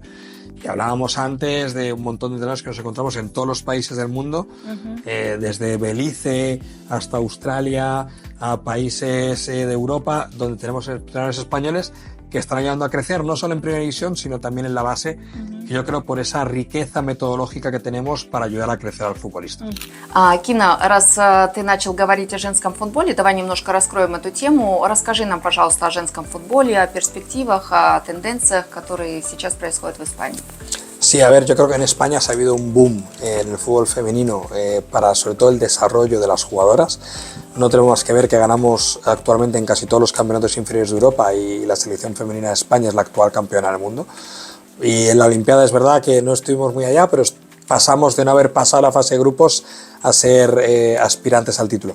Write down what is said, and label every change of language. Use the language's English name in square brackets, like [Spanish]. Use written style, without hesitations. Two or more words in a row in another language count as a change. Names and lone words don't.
[Spanish] Y hablábamos antes de un montón de entrenadores que nos encontramos en todos los países del mundo, desde Belice hasta Australia, a países de Europa, donde tenemos entrenadores españoles que están ayudando a crecer, no solo en primera división, sino también en la base, que yo creo por esa riqueza metodológica que tenemos para ayudar a crecer al futbolista. [Russian] Кина, раз ты начал говорить о женском футболе, давай немножко раскроем эту тему. Расскажи нам, пожалуйста, о женском футболе, о перспективах, о тенденциях, которые сейчас происходят в Испании. [Spanish] Sí, a ver, yo creo que en España ha habido un boom en el fútbol femenino para sobre todo el desarrollo de las jugadoras. No tenemos más que ver que ganamos actualmente en casi todos los campeonatos inferiores de Europa y la selección femenina de España es la actual campeona del mundo. Y en la Olimpiada es verdad que no estuvimos muy allá, pero pasamos de no haber pasado la fase de grupos a ser aspirantes al título.